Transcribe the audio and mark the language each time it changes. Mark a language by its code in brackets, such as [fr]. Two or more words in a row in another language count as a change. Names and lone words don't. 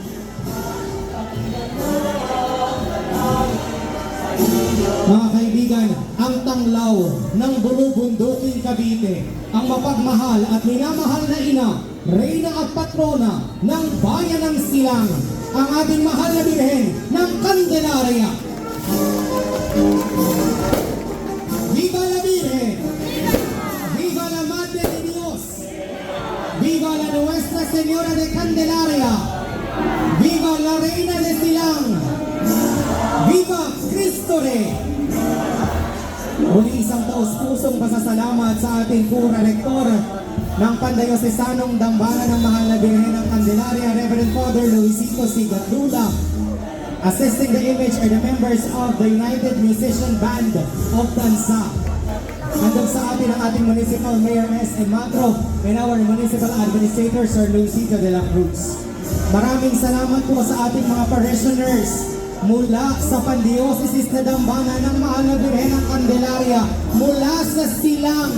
[tl] Mga kaibigan, ang tanglaw ng bulubunduking Cavite, ang mapagmahal at minamahal na ina, Reyna at Patrona ng Bayan ng Silang, ang ating mahal na Birhen ng Candelaria. [es] Viva la Virgen! Viva la Madre de Dios! Viva la Nuestra Señora de Candelaria! Viva la Reina de Silang! Viva Cristo Rey! [tl] Muli isang taus-pusong pasasalamat sa ating Cura Rector ng Pandiocesanong Dambana ng Mahal na Birhen ng Candelaria, [en] Reverend Father Luisito Sigatula. Assisting the image are the members of the United Musician Band of Tansa. [tl] Andun sa atin ang ating [en] Municipal Mayor [tl] S.M. Matro [en] and our Municipal Administrator [tl] Sir Luisito de la Cruz. Maraming salamat po sa ating mga parishioners mula sa Pandiocesis na Dambana ng Mahal na Birhen ng Candelaria, mula sa Silang.